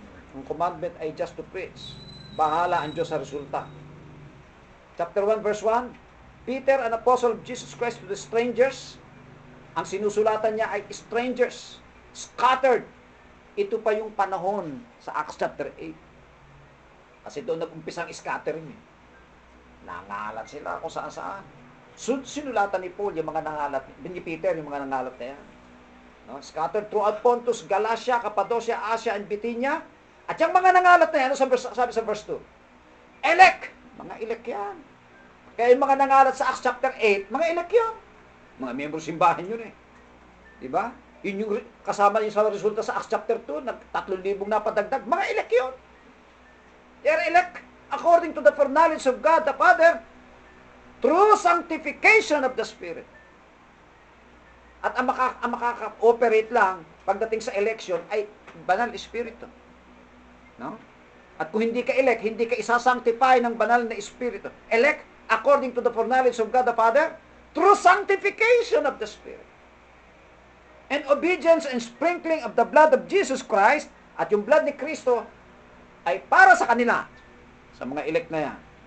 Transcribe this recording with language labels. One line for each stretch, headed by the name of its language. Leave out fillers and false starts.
Filipino: Ang commandment ay just to preach. Bahala ang Diyos sa resulta.
English: Chapter 1, verse 1, Peter, an apostle of Jesus Christ to the strangers.
Filipino: Ang sinusulatan niya ay strangers, scattered. Ito pa yung panahon sa Acts chapter 8. Kasi doon nag-umpisang scattering. Nangalat sila kung saan-saan. Sinulatan ni Paul yung mga nangalat, ni Peter yung mga nangalat na yan. No?
English: Scattered throughout Pontus, Galatia, Cappadocia, Asia, and Bithynia.
Filipino: At yung mga nangalat na yan, sabi sa verse 2? Elect! Mga elect yan. Kaya yung mga nangalat sa Acts chapter 8, mga elect yan. Mga miyembro simbahan yun eh. Diba? Yun yung kasama yung sa resulta sa Acts chapter 2, 3,000 napadagdag, mga elect yun.
English: They're elect according to the foreknowledge of God the Father through sanctification of the Spirit.
Filipino: At ang makaka-operate lang pagdating sa election ay banal Espiritu. No? At kung hindi ka elect, hindi ka isasanctify ng banal na Espiritu.
English: Elect according to the foreknowledge of God the Father through sanctification of the Spirit. And obedience and sprinkling of the blood of Jesus Christ,
Filipino: at yung blood ni Kristo ay para sa kanila, sa mga elect na yan.